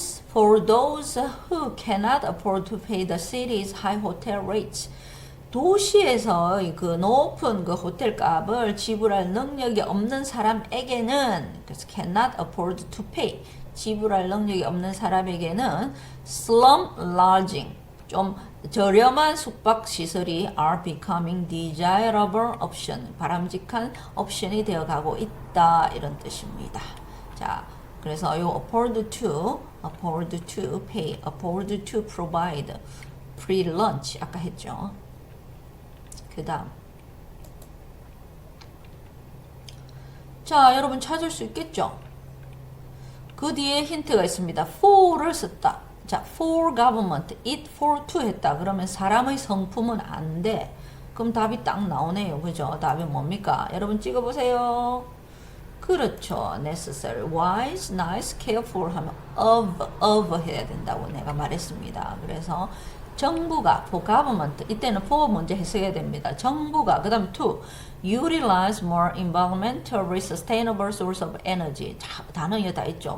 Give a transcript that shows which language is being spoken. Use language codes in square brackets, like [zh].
[en] For those who cannot afford to pay the city's high hotel rates. [ko] 도시에서 그 높은 그 호텔 값을 지불할 능력이 없는 사람에게는 그래서 [en] cannot afford to pay [ko] 지불할 능력이 없는 사람에게는 [en] slum lodging [ko] 좀 저렴한 숙박 시설이 [en] are becoming desirable option [ko] 바람직한 옵션이 되어가고 있다 이런 뜻입니다. 자, 그래서 요 [en] afford to pay, afford to provide free lunch [ko] 아까 했죠. 그 다음 자, 여러분 찾을 수 있겠죠? 그 뒤에 힌트가 있습니다. for를 썼다. [en] 자, for government, it for to [ko] 했다. 그러면 사람의 성품은 안 돼. 그럼 답이 딱 나오네요. 그죠? 답이 뭡니까? 여러분 찍어보세요. 그렇죠. [en] necessary, wise, nice, careful [ko] 하면 of 해야 된다고 내가 말했습니다. 그래서 정부가 [en] for government [ko] 이때는 for 먼저 해석해야 됩니다. 정부가 그 다음 [en] to utilize more environmentally sustainable source of energy [ko] 자, 단어에 다 있죠.